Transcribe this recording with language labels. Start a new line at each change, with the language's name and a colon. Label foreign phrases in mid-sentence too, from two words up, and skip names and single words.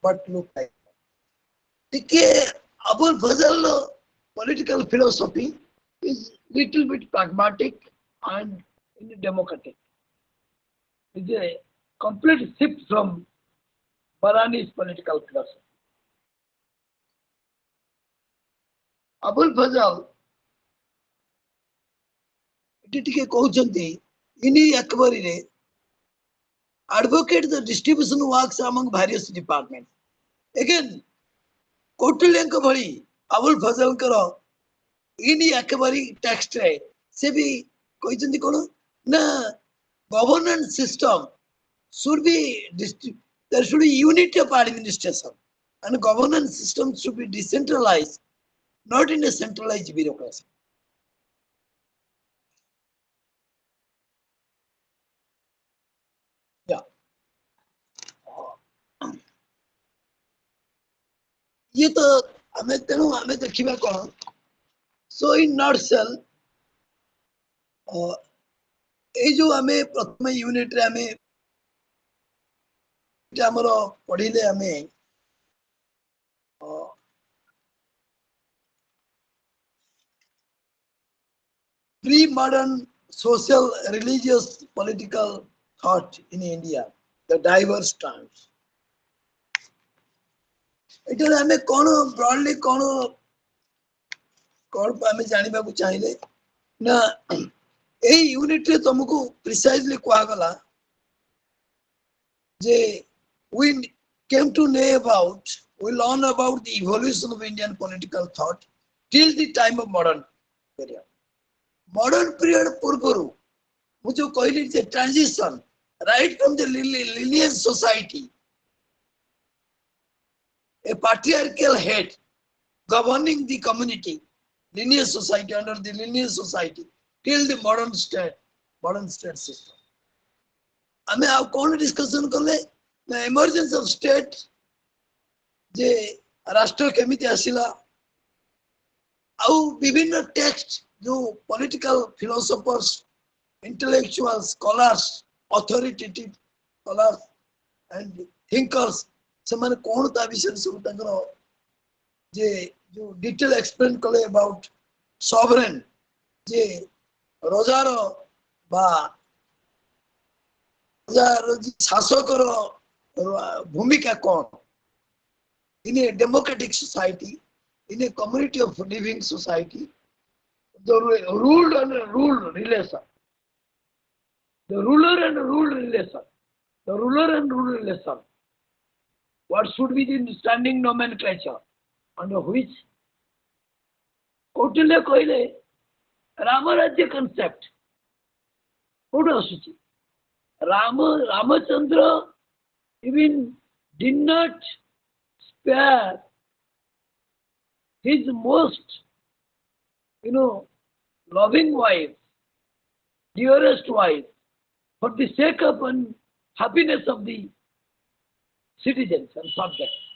English: ଟିକେ Abul Fazl political philosophy is little bit pragmatic and democratic. It's a complete shift from Barani's political philosophy. Abul Fazl
Odia: ଏଠି ଟିକେ କହୁଛନ୍ତି
English: ଇନି ଏକବାରିରେ advocate the distribution works among various departments. Again,
Odia: କୌଟିଲ୍ୟଙ୍କ ଭଳି Abul Fazlଙ୍କର ଇନି ଏକବାରି ଟେକ୍ସଟରେ ସେ ବି କହିଛନ୍ତି କଣ ନା
English: governance system should be there should be unity of administration and governance system should be decentralized, not in a centralized bureaucracy. Yeah.
Hindi: ये तो
Odia: ଆମେ ତେଣୁ ଆମେ ଦେଖିବା କଣ
English: so in nut shell
Odia: ଏଇ ଯୋଉ ଆମେ ପ୍ରଥମ ୟୁନିଟରେ ଆମେ ଆମର ପଢିଲେ ଆମେ
English: pre-modern social, religious, political thought in India, the diverse times.
Odia: ଏଠାରେ ଆମେ କଣ ବ୍ରଡଲି କଣ କଣ ଆମେ ଜାଣିବାକୁ ଚାହିଁଲେ ନା ଏଇ ୟୁନିଟରେ ତମକୁ ପ୍ରିସାଇଜଲି କୁହାଗଲା ଯେ
English: we came to know about, we learn about the evolution of Indian political thought till the time of modern period. Modern period
Odia: ପୂର୍ବରୁ ମୁଁ ଯୋଉ କହିଲି ଯେ
English: transition right from the lineage society, a patriarchal head governing the community, lineage society, under the lineage society, till the modern state system.
Odia: ଆମେ ଆଉ କଣ ଡିସ୍କସନ କଲେ ନା
English: emergence of state,
Odia: ଯେ ରାଷ୍ଟ୍ର କେମିତି ଆସିଲା, ଆଉ ବିଭିନ୍ନ ଟେକ୍ସଟ ଯୋଉ
English: political philosophers, intellectuals, scholars, authoritative scholars and thinkers,
Odia: ସେମାନେ କଣ ତା ବିଷୟରେ ସବୁ ତାଙ୍କର ଯେ ଯୋଉ
English: detail explain
Odia: କଲେ
English: about sovereign,
Odia: ଯେ ରଜାର ବା ଶାସକର ଭୂମିକା କଣ
English: in a democratic society, in a community of living society, the ruled and ruled relation, the ruler and ruled relation, the ruler and ruled relation, what should be the standing nomenclature under which Kautilya
Odia: କହିଲେ ରାମରାଜ୍ୟ
English: concept
Odia: କୋଉଠୁ ଆସୁଛି?
English: Ramachandra even did not spare his most, loving wife, dearest wife, for the sake of and happiness of the citizens and subjects.